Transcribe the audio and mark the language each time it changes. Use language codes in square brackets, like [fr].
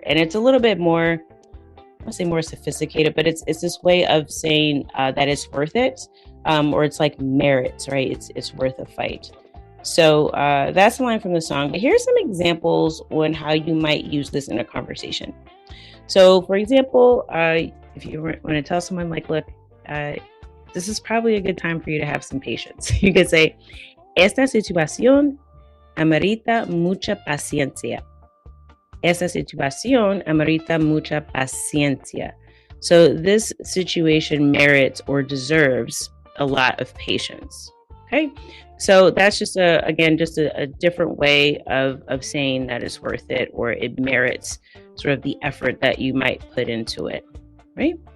[en] And it's a little bit more, I won't say more sophisticated, but it's this way of saying that it's worth it, or it's like merits, right? It's worth a fight. So that's a line from the song. But here's some examples on how you might use this in a conversation. So, for example, if you want to tell someone like, look, this is probably a good time for you to have some patience. You could say, [es] esta situación amerita mucha paciencia. Esta situación amerita mucha paciencia. [en] So this situation merits or deserves a lot of patience. Okay, so that's just a different way of saying that it's worth it or it merits sort of the effort that you might put into it, right?